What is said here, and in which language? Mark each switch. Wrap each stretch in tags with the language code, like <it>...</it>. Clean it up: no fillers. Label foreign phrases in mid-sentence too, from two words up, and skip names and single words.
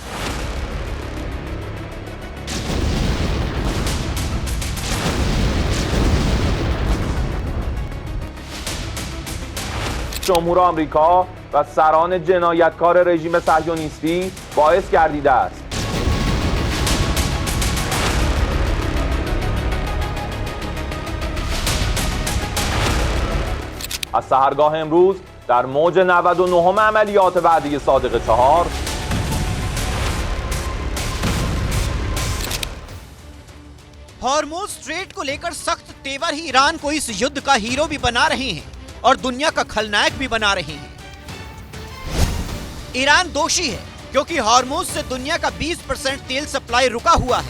<fa>جمهور آمریکا و سران جنایتکار رژیم صهیونیستی باعث گردیده است از سحرگاه امروز در موج 99 عملیات وعده صادق 4</fa> <hi>हॉर्मुज स्ट्रेट को लेकर सख्त तेवर ही ईरान को इस युद्ध का हीरो भी बना रहे हैं और दुनिया का खलनायक भी बना रहे हैं। ईरान दोषी है क्योंकि हॉर्मुज से दुनिया का 20% तेल सप्लाई रुका हुआ है।</hi>